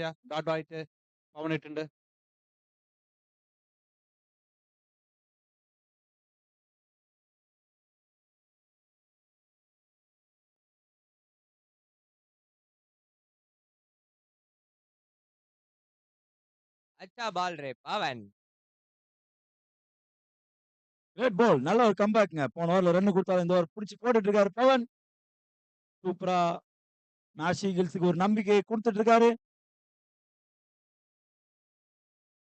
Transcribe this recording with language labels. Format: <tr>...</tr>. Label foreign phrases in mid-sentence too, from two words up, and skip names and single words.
<ml>ഡോട്ട് ആയിട്ട് പവനിട്ടുണ്ട്.</ml> <hi>अच्छा बॉल रे पवन.</hi> <en>great ball.</en> <ta>நல்ல ஒரு கம்பேக்ங்க. போன ஓவர்ல ரன் கொடுத்தாரு. இந்த ஓவர் பிடிச்சி போட்டுட்டு இருக்காரு பவன். சூப்பரா நாஷி ஹில்ஸுக்கு ஒரு நம்பிக்கையை கொடுத்துட்டு இருக்காரு.</ta>